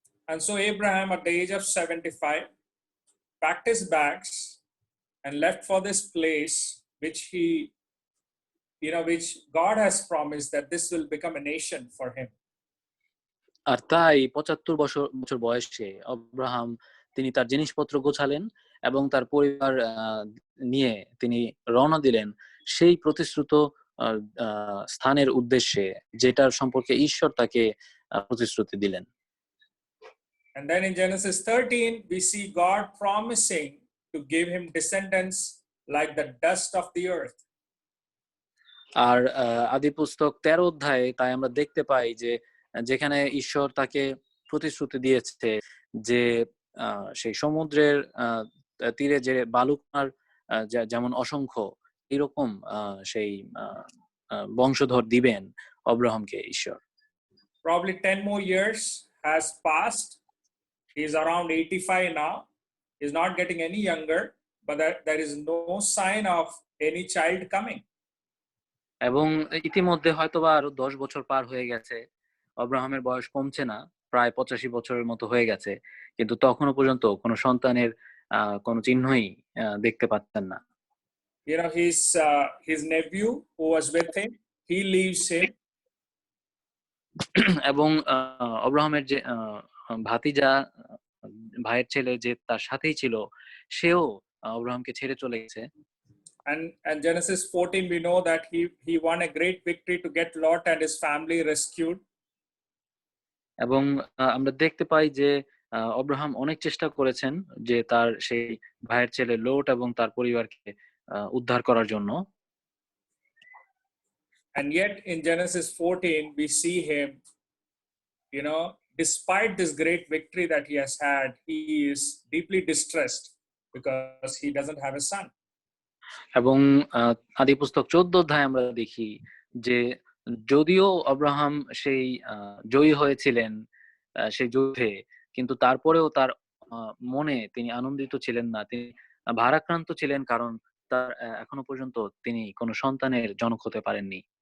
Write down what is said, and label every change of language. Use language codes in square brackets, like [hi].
[en] And so Abraham at the age of 75 packed his bags and left for this place which which God has promised that this will become a nation for him. [bn] আর তাই ৭৫ বছর বয়সে অব্রাহাম তিনি তার জিনিসপত্র গোছালেন এবং তার পরিবার নিয়ে তিনি রওনা দিলেন সেই প্রতিশ্রুত স্থানের উদ্দেশ্যে যেটার সম্পর্কে ঈশ্বর তাকে প্রতিশ্রুতি দিলেন। [en] And then in Genesis 13 we see God promising to give him descendants like the dust of the earth. [bn] আর আদি পুস্তক 13 অধ্যায়ে তাই আমরা দেখতে পাই যে যেখানে ঈশ্বর তাকে প্রতিশ্রুতি দিয়েছে যে সেই সমুদ্রের তীরে যে বালুকণার যেমন অসংখ্য এরকম সেই বংশধর দিবেন অব্রাহামকে ঈশ্বর। [en] Probably 10 more years has passed. He is around 85 now. He is not getting any younger, but there is no sign of any child coming. [bn] এবং ইতিমধ্যে হয়তোবা আরো 10 বছর পার হয়ে গেছে, অব্রাহামের বয়স কমছে না, প্রায় 85 বছরের মতো হয়ে গেছে, কিন্তু তখনও পর্যন্ত কোনো সন্তানের কোনো চিহ্নই দেখতে পাচ্ছেন না। [en] His nephew who was with him, he leaves him. [bn] এবং অব্রাহামের যে ভাতিজা ভাইয়ের ছেলে যে তার সাথেই ছিল সেও অব্রাহামকে ছেড়ে চলে গেছে। [en] And Genesis 14 we know that he won a great victory to get Lot and his family rescued. [bn] এবং আমরা দেখতে পাই যে অব্রাহাম অনেক চেষ্টা করেছেন যে তার সেই ভাইয়ের ছেলে লোট এবং তার পরিবারকে উদ্ধার করার জন্য। [en] And yet in Genesis 14 we see him, despite this great victory that he has had, he is deeply distressed because he doesn't have a son. [bn] এবং আদি পুস্তক 14 অধ্যায়ে আমরা দেখি যে যদিও আব্রাহাম সেই জয়ী হয়েছিলেন সেই যুদ্ধে, কিন্তু তারপরেও তার মনে তিনি আনন্দিত ছিলেন না, তিনি ভারাক্রান্ত ছিলেন, কারণ তার এখনো পর্যন্ত তিনি কোনো সন্তানের জনক হতে পারেননি।